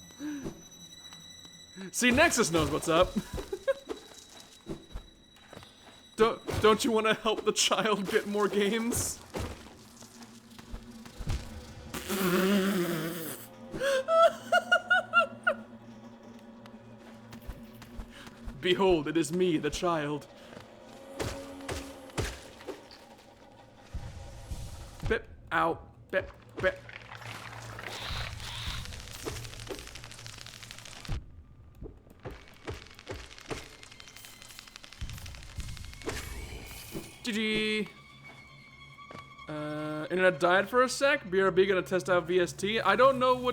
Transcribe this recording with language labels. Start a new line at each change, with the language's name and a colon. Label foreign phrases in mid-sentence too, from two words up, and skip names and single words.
English: See, Nexus knows what's up. Don't you want to help the child get more games? Behold, it is me, the child. Bip, ow, bip, bip. GG. Internet died for a sec. BRB gonna test out VST. I don't know what.